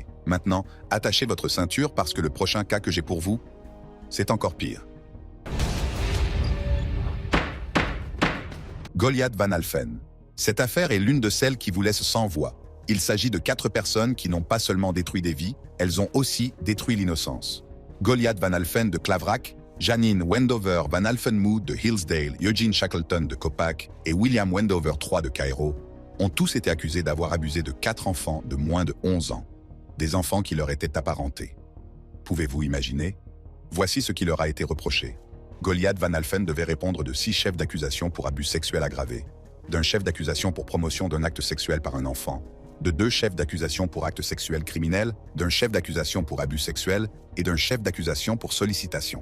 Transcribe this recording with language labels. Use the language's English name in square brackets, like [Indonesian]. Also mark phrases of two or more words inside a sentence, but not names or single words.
[French] Maintenant, attachez votre ceinture parce que le prochain cas que j'ai pour vous, c'est encore pire. Goliath Van Alphen. Cette affaire est l'une de celles qui vous laisse sans voix. Il s'agit de 4 personnes qui n'ont pas seulement détruit des vies, elles ont aussi détruit l'innocence. Goliath Van Alphen de Claverack, Janine Wendover Van Alphenmood de Hillsdale, Eugene Shackleton de Copac et William Wendover III de Cairo ont tous été accusés d'avoir abusé de 4 enfants de moins de 11 ans, des enfants qui leur étaient apparentés. Pouvez-vous imaginer? Voici ce qui leur a été reproché. Goliath Van Alphen devait répondre de 6 chefs d'accusation pour abus sexuels aggravés, d'un chef d'accusation pour promotion d'un acte sexuel par un enfant, de 2 chefs d'accusation pour acte sexuel criminel, d'un chef d'accusation pour abus sexuel et d'un chef d'accusation pour sollicitation.